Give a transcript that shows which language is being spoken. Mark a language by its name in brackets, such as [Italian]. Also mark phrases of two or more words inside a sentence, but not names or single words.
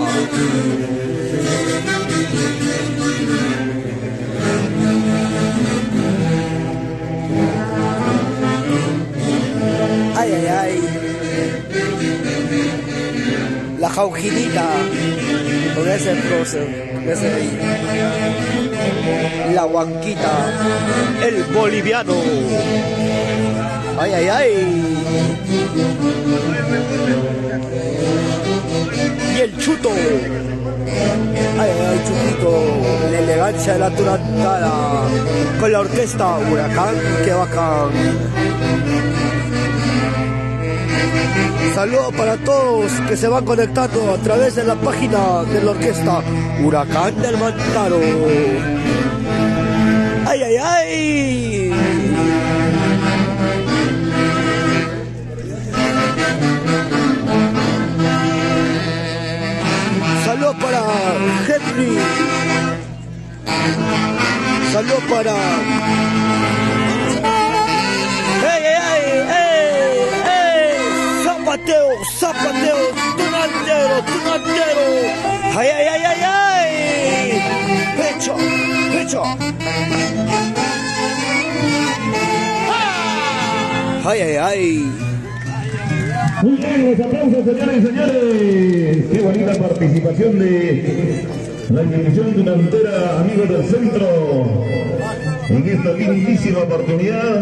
[Spanish] Ay, ay, ay. La jaujinita. Con ese prócer. La huanquita. El boliviano. Ay, ay, ay. Y el chuto. Ay, ay, chutito. La elegancia de la tunantera. Con la orquesta Huracán, que bacán. Saludos para todos que se van conectando a través de la página de la orquesta Huracán del Mantaro. ¡Ay, ay, ay! Saludos para Henry. Saludos para... ¡Ey, ey, ey, ey! Zapateo, zapateo, tunantero, tunantero. ¡Ay, ay, ay, ay, ay! ¡Pecho! ¡Pecho! ¡Ay, ay, ay! Muy bien, los aplausos, señores y señores. Qué bonita participación de la institución tunantera, amigos del centro, en esta lindísima oportunidad.